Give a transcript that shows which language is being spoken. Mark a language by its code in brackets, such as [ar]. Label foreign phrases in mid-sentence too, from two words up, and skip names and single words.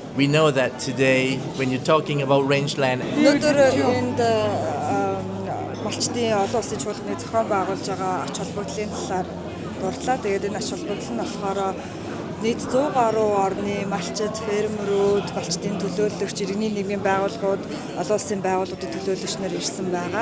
[en] We know that today, when you're talking about rangeland, [mn] Өнөөдөр энд малчдын олон улсын чуулганы зохион байгуулж байгаа ач холбогдлын талаар дурдлаа. Тэгээд энэ ач холбогдол нь болохоор нийт 100 гаруй орны малчид, фермерүүд, малчдын төлөөлөгч, иргэний нийгмийн байгууллагууд, олон улсын байгууллагуудын төлөөлөгч нар ирсэн байгаа.